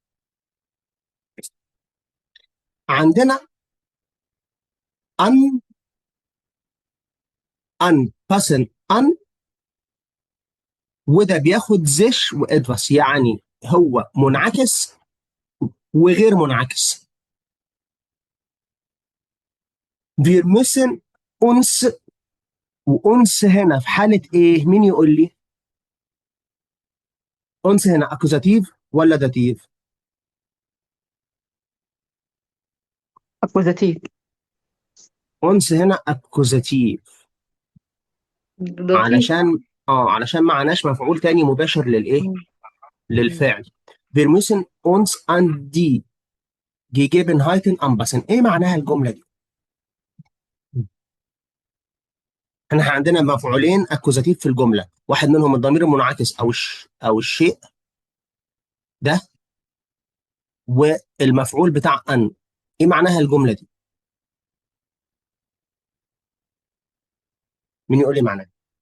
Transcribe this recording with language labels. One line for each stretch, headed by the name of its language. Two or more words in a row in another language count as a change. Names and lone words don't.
Arabic: عندنا
German: anpassen an,
Arabic: وده بياخد زيش وادفاس، يعني هو منعكس وغير منعكس.
German: wir müssen uns،
Arabic: وانس هنا في حاله ايه؟ مين يقول لي؟ انس هنا اكوزاتيف ولا داتيف؟ اكوزاتيف. اونس هنا اكوزاتيف، لطيف. علشان معناش مفعول تاني مباشر للايه؟ مم. مم. للفعل.
German: Wir müssen uns an die Gegebenheiten anpassen.
Arabic: ايه معناها الجمله دي؟ احنا عندنا مفعولين اكوزاتيف في الجمله، واحد منهم الضمير المنعكس او الشيء ده، والمفعول بتاع ان. ايه معناها الجمله دي؟ مين يقول لي معناها؟